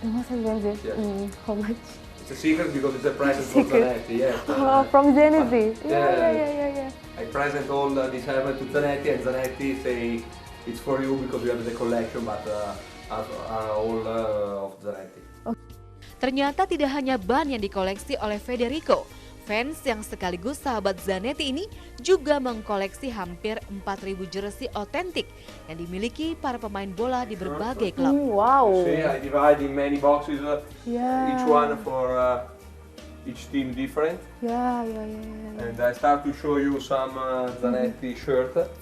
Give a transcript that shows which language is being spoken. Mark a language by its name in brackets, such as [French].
[English] The most expensive? Yes. How much? It's a secret because it's a present for Zanetti, yes. From Zanetti. Yeah. I present all this helmet to Zanetti and Zanetti say it's for you because you have the collection, but are all of Zanetti. [Indonesian] Ternyata tidak hanya ban yang dikoleksi oleh Federico. Fans yang sekaligus sahabat Zanetti ini juga mengkoleksi hampir 4.000 jersey otentik yang dimiliki para pemain bola di berbagai klub. [English] Wow. See, I divide in many boxes, each one for each team different. Yeah. And I start to show you some Zanetti shirt.